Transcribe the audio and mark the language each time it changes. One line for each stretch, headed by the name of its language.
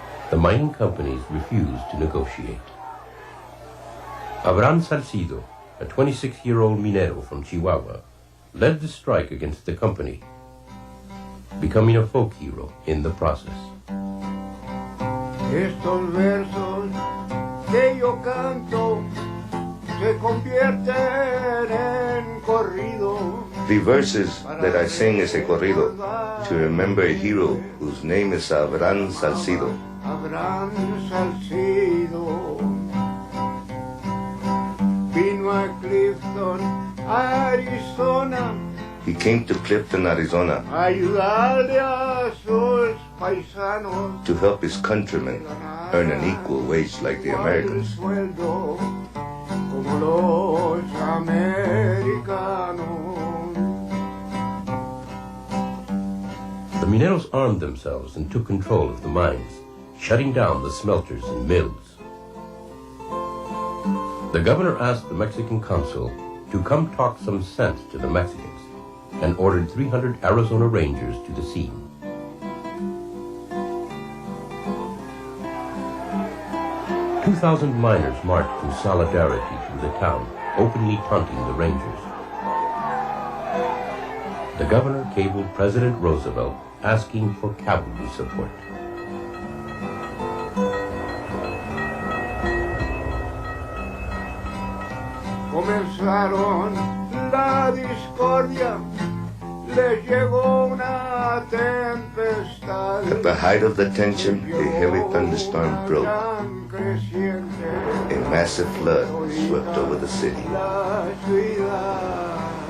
English: The mining companies refused to negotiate. Abraham Salcido, a 26-year-old minero from Chihuahua, led the strike against the company, becoming a folk hero in the process.
Spanish: Estos versos que yo canto se convierten en corrido.
English: The verses that I sing is a corrido to remember a hero whose name is Abraham Salcido.
Spanish: Abraham Salcido vino a Clifton, Arizona.
English: He came to Clifton, Arizona
Spanish: Ayudarle a sus paisanos
English: to help his countrymen earn an equal wage like the Americans.
Spanish: sueldo como los americanos.
English: The Mineros armed themselves and took control of the mines, shutting down the smelters and mills. The governor asked the Mexican consul to come talk some sense to the Mexicans and ordered 300 Arizona Rangers to the scene. "2,000 miners marched in solidarity through the town, openly taunting the Rangers. The governor cabled President Roosevelt asking for cavalry support.
Spanish: Comenzaron la discordia, les llegó una tempestad.
English: At the height of the tension, a heavy thunderstorm broke. A massive flood swept over the city.
Spanish: La ciudad.